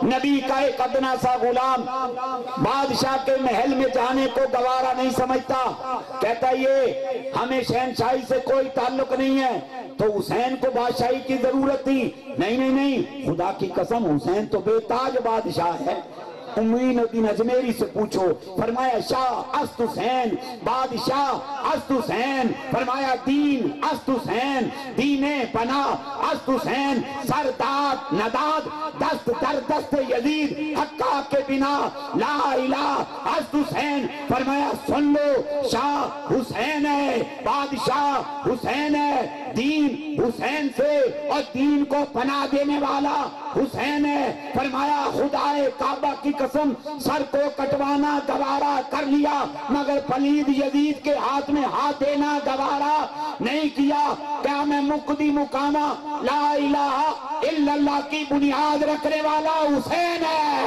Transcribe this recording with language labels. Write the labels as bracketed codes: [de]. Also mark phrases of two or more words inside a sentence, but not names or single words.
[ur] نبی کا ایک ادنا سا غلام بادشاہ کے محل میں جانے کو گوارا نہیں سمجھتا، کہتا یہ ہمیں شہنشاہی سے کوئی تعلق نہیں ہے، تو حسین کو بادشاہی کی ضرورت تھی، نہیں، خدا کی قسم حسین تو بے تاج بادشاہ ہے۔ معین الدین اجمیری سے پوچھو، [fa] فرمایا شاہ است حسین، بادشاہ است حسین، فرمایا دین است حسین، دین پناہ است حسین، سرداد نداد دست در دست یزید، حقا کے بنا [ar] لا الہ [fa] است حسین، [ur] فرمایا سن لو [fa] شاہ حسین [ur] ہے، بادشاہ حسین ہے، دین حسین سے اور دین کو پناہ دینے والا حسین ہے، فرمایا خدا کعبہ کی قسم سر کو کٹوانا گوارا کر لیا مگر پلید یزید کے ہاتھ میں ہاتھ دینا گوارا نہیں کیا، کیا میں مقدی مقامہ [ar] لا الہ الا اللہ [ur] کی بنیاد رکھنے والا حسین ہے۔